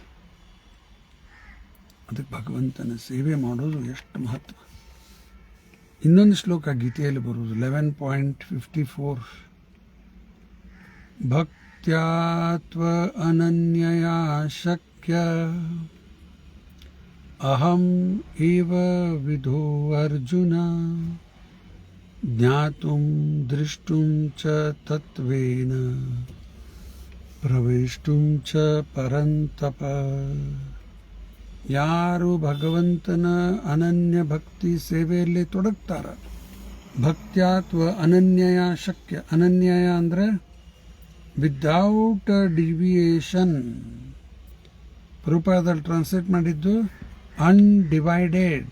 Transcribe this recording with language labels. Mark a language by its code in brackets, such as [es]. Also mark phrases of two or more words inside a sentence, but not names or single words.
[kn] ಅದಕ್ಕೆ ಭಗವಂತನ ಸೇವೆ ಮಾಡೋದು ಎಷ್ಟು ಮಹತ್ವ. ಇನ್ನೊಂದು ಶ್ಲೋಕ ಗೀತೆಯಲ್ಲಿ ಬರುವುದು [sa] 11.54, ಭಕ್ತ್ಯಾತ್ವ ಅನನ್ಯಯಾ ಶಕ್ಯ ಅಹಂ ಏವ ವಿಧೋ ಅರ್ಜುನ ಜ್ಞಾತುಂ ದೃಷ್ಟುಂ ಚ ತತ್ವೇನ ಪ್ರವೇಷ್ಟುಂ ಚ ಪರಂತಪ. [kn] ಯಾರು ಭಗವಂತನ ಅನನ್ಯ ಭಕ್ತಿ ಸೇವೆಯಲ್ಲಿ ತೊಡಗ್ತಾರ, [sa] ಭಕ್ತ್ಯಾತ್ವ ಅನನ್ಯಯ ಶಕ್ಯ. [kn] ಅನನ್ಯಯ ಅಂದರೆ [en] without deviation. [kn] ಪ್ರಭುಪಾದಲ್ಲಿ ಟ್ರಾನ್ಸ್ಲೇಟ್ ಮಾಡಿದ್ದು ಅನ್ಡಿವೈಡೆಡ್.